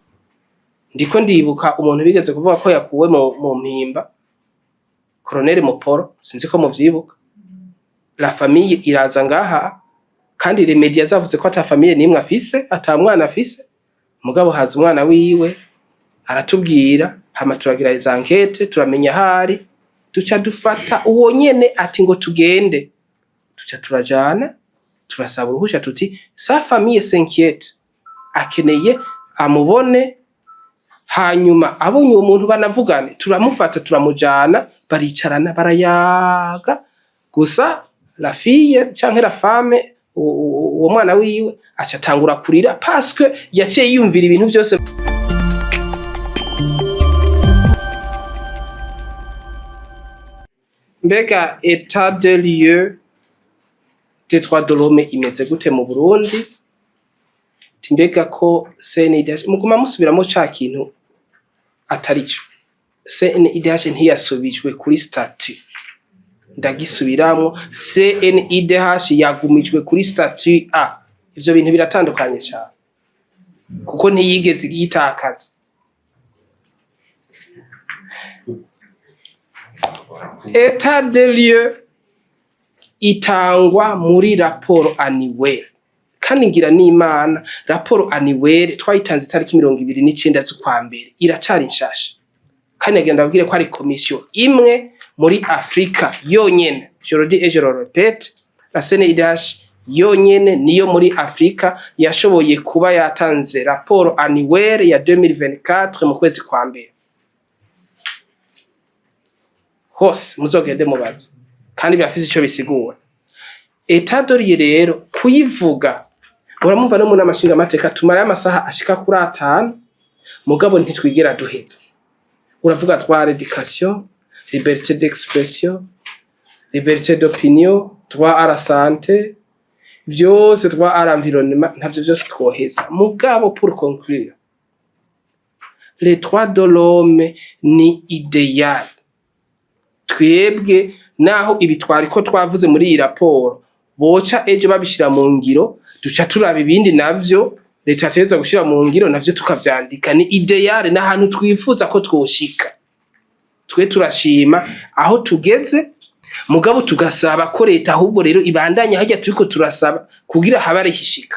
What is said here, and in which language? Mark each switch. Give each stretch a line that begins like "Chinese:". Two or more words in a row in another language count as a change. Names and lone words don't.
Rundi: Ndiko ndibuka umuntu bigeze kuvuga ko yakuwe mu mpimba, Colonel Moporo, sinzi ko muvyibuka.
French: La famille
Rundi: iraza ngaha kandi
French: les media
Rundi: zavuze ko ata famille nimwe afise, ata mwana afise. Mugabo haza umwana wiwe aratubwira, hama turagira
French: les enquêtes,
Rundi: turamenya hari, duca dufata uwo nyene ati ngo tugende. Duca turajana, turasaba uruhusha tuti
French: sa famille s'inquiète,
Rundi: akeneye amubone. Hanyuma abonye uwo muntu banavugane, turamufata turamujana, baricarana barayaga. Gusa
French: la fille
Rundi: canke
French: la femme
Rundi: uwo mwana wiwe acatangura kurira parce que yaciye yumvira ibintu byose.
French: Mbega état de lieu des droits de l'homme
Rundi: imeze gute mu Burundi? Timbega ko CNIDH muguma musubiramo ca kintu atarico. CNIDH ntiyasubijwe kuri statut. Ndagisubiramo, CNIDH yagumijwe kuri statut A. Ivyo bintu biratandukanye cyane. Kuko ntiyigeze yitakaza.
French: État de lieu
Rundi: itangwa muri raporo annuelle. Kandi ngira n'Imana raporo annuelle twayitanze itariki 29 z'ukwa mbere iracari nshasha. Kandi agenda abwire ko ari commission imwe muri Afrika yonyene.
French: Je le dis et je le répète, la
Rundi: CNIDH yonyene niyo muri Afrika yashoboye kuba yatanze raporo annuelle ya 2024 mu kwezi kwa mbere. Hose muzogende mubaza. Kandi birafise ico bisigura.
French: État de lieu
Rundi: rero kuyivuga uramumva no mu namashinga amateka tumara amasaha ashika kuri 5 mugabo ntitwigera duheza.
French: Uravuga droit à l'éducation, liberté d'expression, liberté d'opinion, droit à la santé, vyose droit à l'environnement,
Rundi: ntavyo vyose twoheza.
French: Mugabo pour conclure, les droits de l'homme ni idéal.
Rundi: Twebwe naho ibitwari ko twavuze muri iyi raporo boca ejo babishira mu ngiro, duca turaba ibindi navyo leta teza gushira mu ngiro navyo tukavyandika. Ni ideal n'ahantu twifuza ko twoshika. Twe turashima aho tugeze, mugabo tugasaba ko leta ahubwo rero ibandanya hajya turiko turasaba kugira habare hishika.